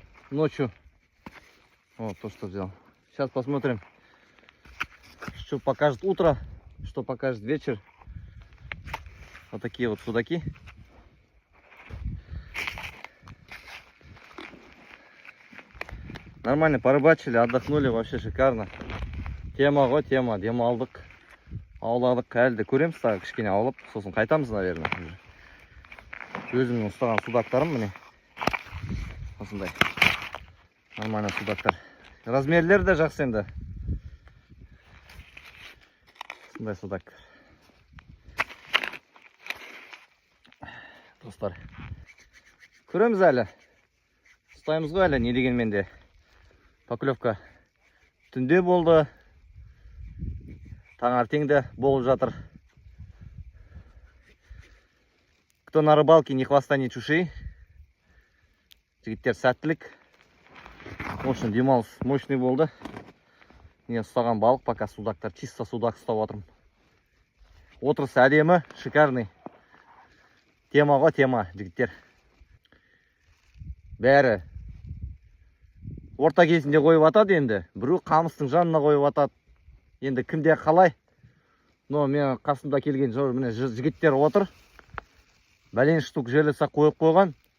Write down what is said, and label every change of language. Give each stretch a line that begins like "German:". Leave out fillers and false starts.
Russian: Ночью вот то, что взял. Сейчас посмотрим, что покажет утро, что покажет вечер. Вот такие вот судаки. Нормально порыбачили, отдохнули, вообще шикарно.
Kazakh: Тема ғой, тема, демалдық, ауладық, әлі де көреміз, тағы кішкене аулап, сосын қайтамыз,
Russian: наверное.
Kazakh: Өзімнің ұстаған судактарым міне. Осындай. Нормально судактар. Размерлері де жақсы енді. Осындай судак. Достар. Көреміз әлі. Ұстаймыз ғой әлі, не дегенмен де. Поклевка түнде болды. Таңертеңде болып жатыр.
Russian: Кто на рыбалке, ни хвоста, ни чуши.
Kazakh: Жігіттер сәттілік.
Russian: В общем,
Kazakh: демалыс мощный болды. Не ұстаған балық, пока судактар, чисто судак ұстап отырмын. Отырысы әдемі, шикарный. Тема ғой, тема, жігіттер. Бәрі орта кезінде қойып атады енді. Біреу қамыстың жанына қойып атады. Енді кімде қалай? Но мен қасымда келген міне жігіттер отыр. Бәлен штук жерлесе қойып қойған.